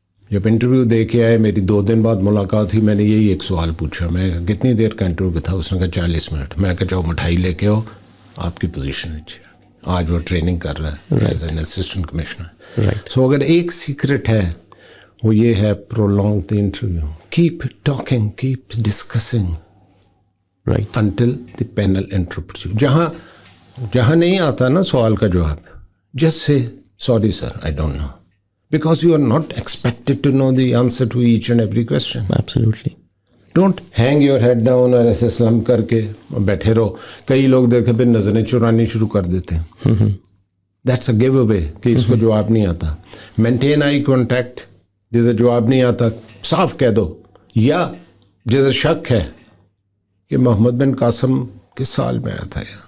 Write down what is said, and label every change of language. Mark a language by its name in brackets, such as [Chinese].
[Urdu] جب انٹرویو دے کے آئے, میری 2 دن بعد ملاقات ہوئی, میں نے یہی ایک سوال پوچھا. میں کتنی دیر کا انٹرویو تھا؟ اس نے کہا 40 منٹ. میں کہا جاؤ مٹھائی لے کے آؤ, آپ کی پوزیشن اچھی. آج وہ ٹریننگ کر رہا ہے [English] As an assistant commissioner. [Urdu] سو اگر ایک سیکرٹ ہے وہ یہ ہے [English] prolong the interview. Keep talking, keep discussing Right. until the panel interrupts you. [Urdu] جہاں نہیں آتا نا سوال کا جواب, [English] just say, sorry sir, I don't know. Because you are not expected to know the answer to each and every question. Absolutely. Don't hang your head down [Urdu] اور ایسے سلم کر کے بیٹھے رہو. کئی لوگ دیکھتے پھر نظریں چرانی شروع کر دیتے ہیں. [English] That's a give away [Urdu] کہ اس کو جواب نہیں آتا. [English] Maintain eye contact. [Urdu] جسے جواب نہیں آتا صاف کہہ دو, یا جسے شک ہے کہ محمد بن قاسم کس سال میں آیا تھا.